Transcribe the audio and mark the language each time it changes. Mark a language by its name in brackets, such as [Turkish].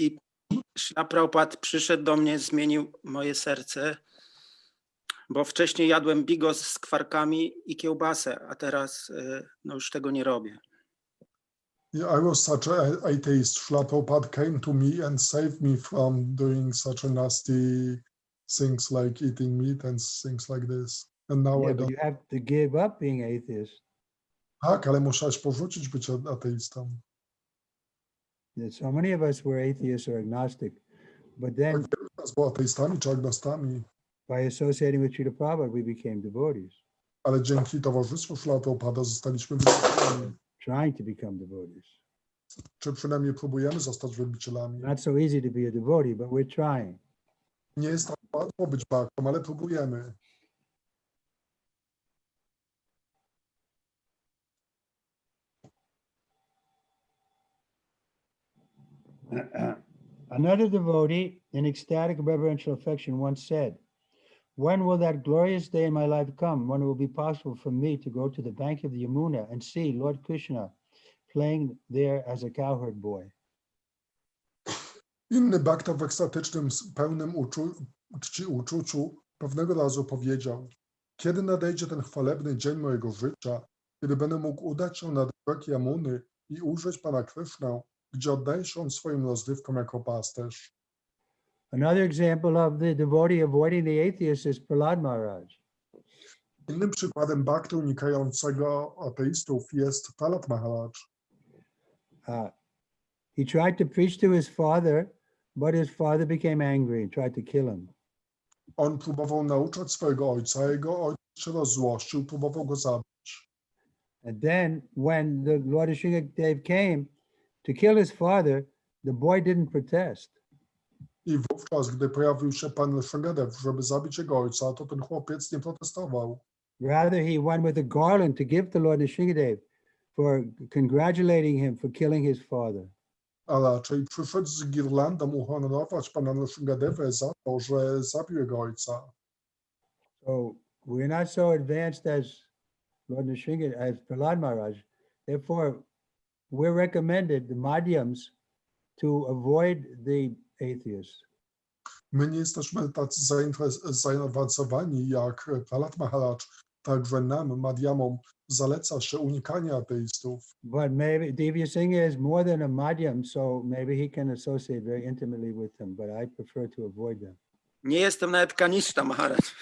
[Polish] I Śrila Prabhupada przyszedł do mnie, zmienił moje serce, bo wcześniej jadłem bigos z kwarkami i kiełbasę, a teraz już tego nie robię. [English] I was such an atheist. Srila Prabhupada came to me and saved me from doing such a nasty things like eating meat and things like this. And now Yeah, I but don't. you have to give up being atheist. [Polish] Tak, ale musiałeś porzucić bycie ateistą. [English] So many of us were atheists or agnostic, but then [Polish] Tak, wielu z nas było ateistami czy agnostami, [English] by associating with Srila Prabhupada, we became devotees, [Polish] ale dzięki towarzystwu Srila Prabhupada zostaliśmy wielbicielami. [English] trying to become devotees. [Polish] Czy przynajmniej próbujemy zostać wielbicielami. [English] Not so easy to be a devotee, but we're trying. [Polish] Nie jest tak łatwo być bhaktą, ale próbujemy. [English] Another devotee in ecstatic reverential affection once said, "When will that glorious day in my life come when it will be possible for me to go to the bank of the Yamuna and see Lord Krishna playing there as a cowherd boy?" [Polish] Inny bhakta w ekstatycznym, pełnym uczuciu pewnego razu powiedział: kiedy nadejdzie ten chwalebny dzień mojego życia, kiedy będę mógł udać się na brzeg Jamuny i ujrzeć Pana Krishnę, gdzie oddaje się on swoim rozrywkom jako pasterz. [English] Another example of the devotee avoiding the atheist is Prahlad Maharaj. [Polish] Innym przykładem bhakty unikającego ateistów jest Prahlad Maharaj. [English] He tried to preach to his father, but his father became angry and tried to kill him. [Polish] On próbował nauczać swojego ojca, a jego ojciec się rozzłościł, próbował go zabić. [English] And then when the Lord Nrsimhadev came to kill his father, the boy didn't protest. [Polish] I wówczas, gdy pojawił się Pan Nrsimhadev, żeby zabić jego ojca, to ten chłopiec nie protestował. [English] Rather, he went with a garland to give to Lord Nrsimhadev for congratulating him for killing his father. [Polish] A raczej przyszedł z girlandą uhonorować Pana Nrsimhadeva za to, że zabił jego ojca. [English] So we're not so advanced as Lord Nrsimhadev, as Prahlad Maharaj. Therefore, we're recommended, the madhyams, to avoid the atheists. [Polish] My nie jesteśmy tacy zaawansowani jak Prahlad Maharaj, także nam, madhyamom, zaleca się unikanie ateistów. [English] But maybe Divya Singh is more than a madhyam, so maybe he can associate very intimately with them, but I prefer to avoid them. [Polish] Nie jestem nawet kanista, Maharaj.